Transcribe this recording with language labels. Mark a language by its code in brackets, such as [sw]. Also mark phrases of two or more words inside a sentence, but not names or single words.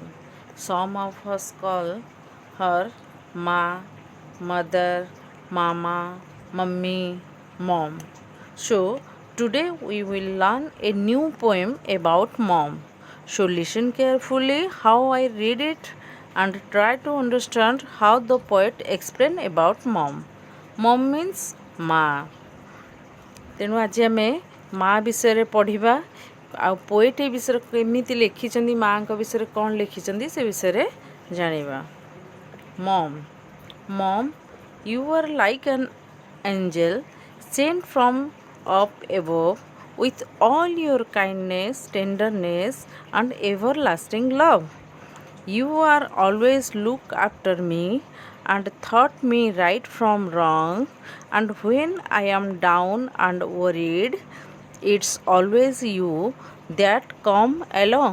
[en] Some of us call her Ma, Mother, Mama, Mummy, Mom. So, today we will learn a new poem about Mom. So, listen carefully how I read it and try to understand how the poet explain about Mom. Mom means Ma. [or] ତେଣୁ ଆଜି ଆମେ ମା ବିଷୟରେ ପଢ଼ିବା ଆଉ ପୋଏଟ୍ ଏ ବିଷୟରେ କେମିତି ଲେଖିଛନ୍ତି ମାଆଙ୍କ ବିଷୟରେ କ'ଣ ଲେଖିଛନ୍ତି ସେ ବିଷୟରେ ଜାଣିବା। [en] ମମ୍ you are like an angel sent from up above with all your kindness, tenderness and everlasting love. You are always look after me and taught me right from wrong, and when I am down and worried, it's always you that come along.